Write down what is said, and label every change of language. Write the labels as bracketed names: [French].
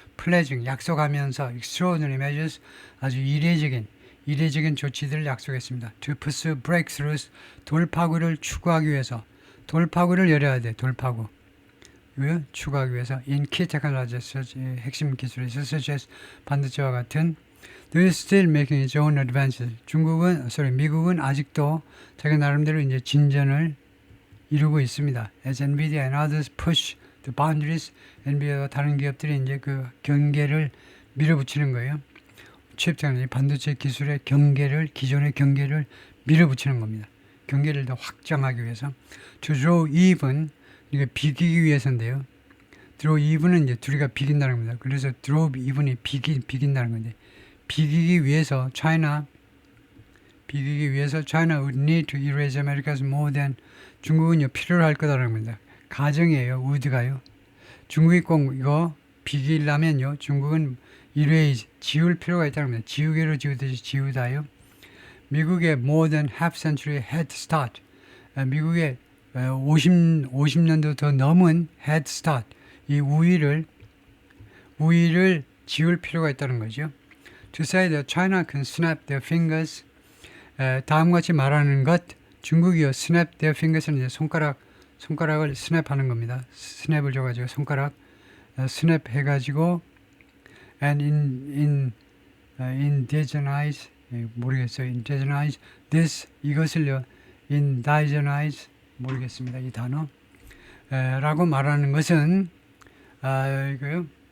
[English] Pledging, [Korean] 약속하면서 [English] extraordinary measures, [Korean] 아주 이례적인 조치들을 약속했습니다. [English] To pursue breakthroughs, [Korean] 돌파구를 추구하기 위해서. 돌파구를 열어야 돼, 돌파구. 추구하기 위해서 [English] in key technologies, [Korean] 핵심 기술에 있어서 [English] such as [Korean] 반도체와 같은 [English] They are still making its own advances. [Korean] 미국은 아직도 자기 나름대로 이제 진전을 이루고 있습니다. [English] As NVIDIA and others push the boundaries, [Korean] NVIDIA와 다른 기업들이 이제 그 경계를 밀어붙이는 거예요. 칩 테크놀로지, 반도체 기술의 기존의 경계를 밀어붙이는 겁니다. 경계를 더 확장하기 위해서. [English] To draw even, [Korean] 이게 비기기 위해서인데요. draw even은 이제 둘이가 비긴다는 겁니다. 그래서 draw even이 비긴다는 건데, 비기기 위해서 [English] China would need to erase America's more than [Korean] 중국은요 필요로 할 거다라는 겁니다. 가정이에요. would가요. 중국이 꼭 이거 비기려면요 중국은 erase 지울 필요가 있다는 겁니다. 지우개로 지우듯이 지우다요. 미국의 [English] more than half century head start. [Korean] 미국의 50년도 더 넘은 head start. 이 우위를 지울 필요가 있다는 거죠. [English] To say that China can snap their fingers. [Korean] 다음과 같이 말하는 것. 중국이요. snap their fingers는 이제 손가락을 스냅하는 겁니다. 스냅을 줘가지고 손가락 스냅 해가지고 [English] and in [Korean] indigenize, 모르겠어요. [English] indigenize this, [Korean] 이것을요. indigenize, 모르겠습니다. 이 단어. 라고 말하는 것은, 이거요.